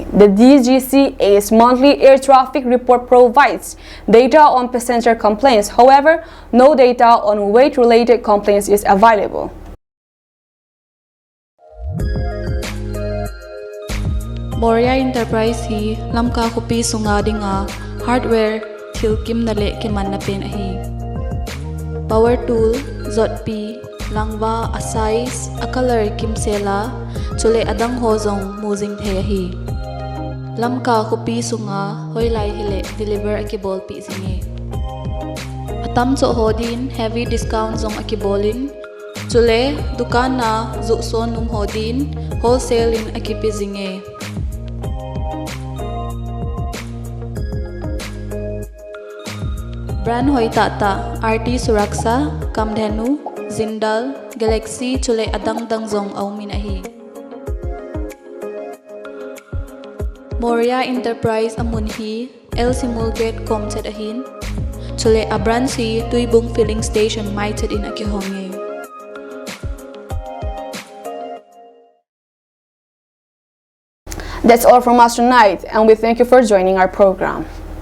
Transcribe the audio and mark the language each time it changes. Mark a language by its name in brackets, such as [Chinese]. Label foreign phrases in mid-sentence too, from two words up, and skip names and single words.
[English] The DGCA's monthly air traffic report provides data on passenger complaints. However, no data on weight-related complaints is available. [Thado Chin] Moria Enterprise hi lamka kopi sunga dinga hardware thil kim nale kiman na pen hi. [English] Power tool [Thado Chin] zot pi langwa a size a color kim sela chule adang hozong muzing the hi. Lamka kopi sunga hoilai hile deliver akibol pi zinge. Atam cho hodin [English] heavy discount [Thado Chin] zong akibolin chule dukan na zu son num hodin wholesale in akipi zinge. Brand hoi tata RT Suraksha, Kamdhenu, Zindal, Galaxy chule adang dang zong au minahi. Moria Enterprise amunhi El Simulgate Comchet ahin chule abransi tuibung [English] filling station [Thado Chin] maited in akihonge. [English] That's all from us tonight, and we thank you for joining our program.